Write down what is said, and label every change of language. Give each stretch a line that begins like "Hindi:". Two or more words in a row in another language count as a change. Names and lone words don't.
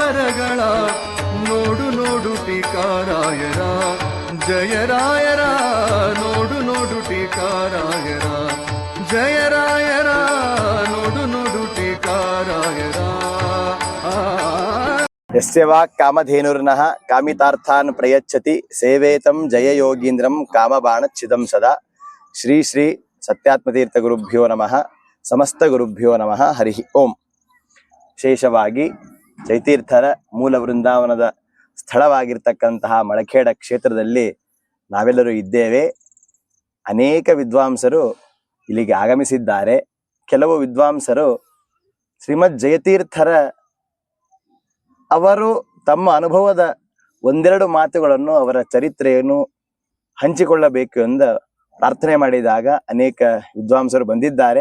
Kannada: ಅವತಾರಗಳ ನೋಡು ನೋಡು ಟೀಕಾರಾಯರ ಜಯರಾಯರ ನೋಡು ನೋಡು ಟೀಕಾರಾಯರ ಜಯರಾಯರ ನೋಡು ನೋಡು ಟೀಕಾರಾಯರ
Sanskrit: यस्य वा कामधेनुर्नः कामितार्थान् प्रयच्छति सेवेतं जययोगीन्द्रं कामबाणच्छिदं सदा. श्री श्री सत्यात्मतीर्थ गुरुभ्यो नमः. समस्त गुरुभ्यो नमः। हरि ॐ.
Kannada: ವಿಶೇಷವಾಗಿ ಜಯತೀರ್ಥರ ಮೂಲ ವೃಂದಾವನದ ಸ್ಥಳವಾಗಿರ್ತಕ್ಕಂತಹ ಮಳಖೇಡ ಕ್ಷೇತ್ರದಲ್ಲಿ ನಾವೆಲ್ಲರೂ ಇದ್ದೇವೆ. ಅನೇಕ ವಿದ್ವಾಂಸರು ಇಲ್ಲಿಗೆ ಆಗಮಿಸಿದ್ದಾರೆ. ಕೆಲವು ವಿದ್ವಾಂಸರು ಶ್ರೀಮದ್ ಜಯತೀರ್ಥರ ಅವರು ತಮ್ಮ ಅನುಭವದ ಒಂದೆರಡು ಮಾತುಗಳನ್ನು, ಅವರ ಚರಿತ್ರೆಯನ್ನು ಹಂಚಿಕೊಳ್ಳಬೇಕು ಎಂದು ಪ್ರಾರ್ಥನೆ ಮಾಡಿದಾಗ ಅನೇಕ ವಿದ್ವಾಂಸರು ಬಂದಿದ್ದಾರೆ.